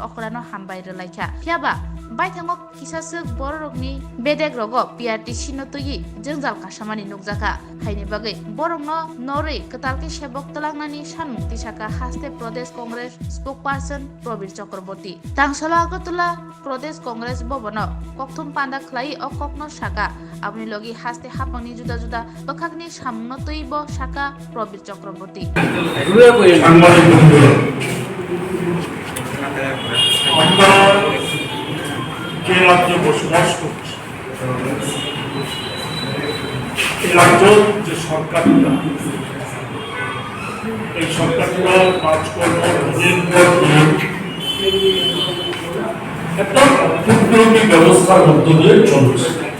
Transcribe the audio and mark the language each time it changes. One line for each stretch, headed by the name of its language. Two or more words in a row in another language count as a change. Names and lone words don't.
Kok Borok: okhrano hambai relaikha phiaba baithango kisasuk borokni bedek rogo PRTC no tuyi jengjal kasamani nukjaka haini bagai borokno norei ketalke sebok telangnani sanmukti saka hasti Pradesh Congress spokesperson Probir Chakraborty Tangsala Agartala Pradesh Congress Bobano kokthum panda khlai o kokno saka abni logi haste hapangni juda juda bakakni samno toibo saka Probir Chakraborty
Bangla: আমরা যে রাজ্যে বসবাস করছি এই রাজ্য যে সরকারটা এই সরকারটা কাজকর্ম দিনের পর দিন একটা টুকরোটি ব্যবস্থার মধ্য দিয়ে চলছে